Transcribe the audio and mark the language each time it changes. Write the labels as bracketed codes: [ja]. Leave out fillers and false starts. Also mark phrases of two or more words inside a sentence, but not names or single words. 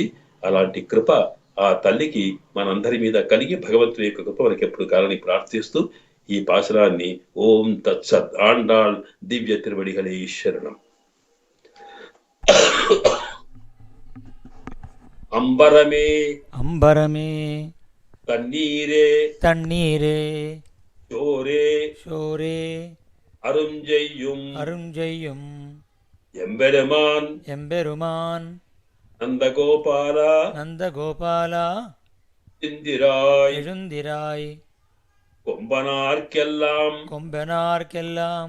[te] అలాంటి కృప ఆ తల్లికి మనందరి మీద కలిగి భగవంతుని యొక్క కృప మనకి ఎప్పుడు కాలని ప్రార్థిస్తూ ఈ పాశురాన్ని ఓం తత్సత్ ఆండాళ్ దివ్య తిరువడిகளே శరణం. [ta] అంబరమే అంబరమే తన్నీరే తన్నీరే శోరే శోరే அருஞ்செய்யும் அருஞ்செய்யும் எம்பெருமான் எம்பெருமான் நந்தகோபாலா நந்தகோபாலா இந்திராய் எழுந்திராய் கொம்பனார்க்கெல்லாம் கொம்பனார்க்கெல்லாம்